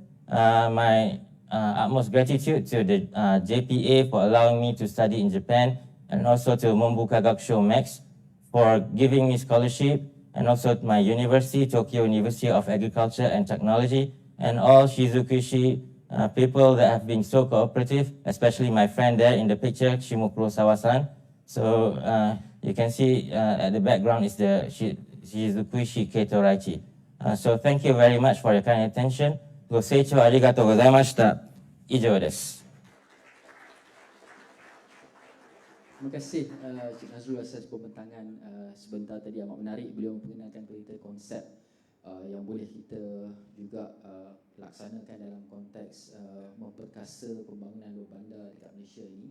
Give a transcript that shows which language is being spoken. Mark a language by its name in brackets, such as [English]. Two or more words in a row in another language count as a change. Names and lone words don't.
[English] My utmost gratitude to the JPA for allowing me to study in Japan, and also to Mombuka Gakusho Max for giving me scholarship, and also to my university, Tokyo University of Agriculture and Technology, and all Shizukushi people that have been so cooperative, especially my friend there in the picture, Shimokuro Sawasan. So you can see at the background is the Shizukushi Ketoraichi. So thank you very much for your kind attention. [Japanese] ご清聴ありがとうございました。以上です。 [Malay] Terima kasih Cik Nazrul atas pembentangan sebentar tadi, amat menarik. Beliau memperkenalkan kita konsep yang boleh kita juga laksanakan dalam konteks memperkasa pembangunan luar bandar dekat Malaysia ini.